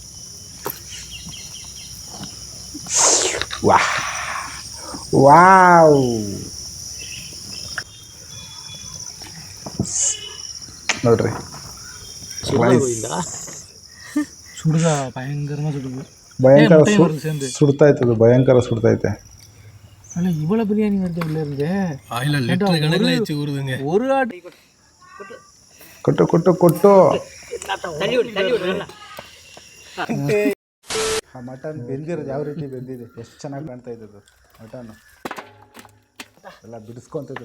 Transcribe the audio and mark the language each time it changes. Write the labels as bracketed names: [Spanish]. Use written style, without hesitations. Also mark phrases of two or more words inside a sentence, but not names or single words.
[Kannada] ವಾವ್, ನೋಡ್ರಿ ಭಯಂಕರ ಸುಡ್ತಾಯ್ತದು, ಭಯಂಕರ ಸುಡ್ತೈತೆ. [Tamil] இவ்வளவு பிரியாணி வருது உள்ள இருந்து [Kannada] ಕೊಟ್ಟು ಕೊಟ್ಟು ಕೊಟ್ಟು ಆ ಮಟನ್ ಬೆಂದಿರೋದು ಯಾವ ರೀತಿ ಬೆಂದಿದೆ, ಎಷ್ಟು ಚೆನ್ನಾಗಿ ಕಾಣ್ತಾ ಇದ್ದದ್ದು ಮಟನ್ನು ಎಲ್ಲ ಬಿಡಿಸ್ಕೊತಿದ್ರು.